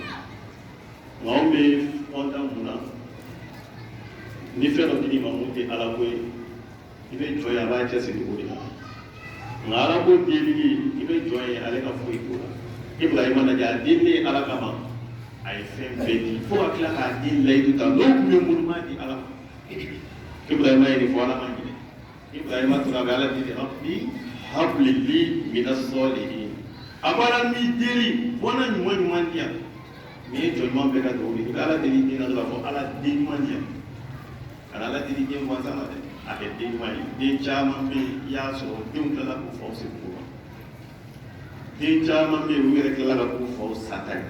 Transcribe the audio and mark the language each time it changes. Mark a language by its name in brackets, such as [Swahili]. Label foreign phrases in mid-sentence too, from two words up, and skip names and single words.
[Bambara] Nka anw bɛ kɔntan mun na, ni fɛn dɔ dir'i ma mun tɛ ala ko ye, i bɛ jɔn ye, a b'a cɛsiri o de la. Nka ala ko delili, i bɛ jɔn ye, ale ka foyi t'o la. Ibrahima lajɛ, a delilen ala kama, a ye fɛn bɛɛ di fo ka tila k'a den layidu ta, n'o tun bɛ muru ma di ala ma. Ibrahima ye nin fɔ ala ma ɲinɛ. Ibrahima tora a bɛ ala deli, [Arabic] رب هب لي من الصالحين. [Bambara] A ko ala n'i deli, bɔnna ɲuman ɲuman di yan. Nin ye jɔn ɲuman bɛɛ ka dugawu de ye. I bɛ ala deli den na dɔrɔn a fɔ ala den ɲuman di yan. Kana ala deli den gansan na dɛ, a kɛ den ɲuman ye. Den caman bɛ yen, i y'a sɔrɔ denw tilala k'u faw segin ma. Den caman bɛ yen, u yɛrɛ tilala ka k'u faw sata ye.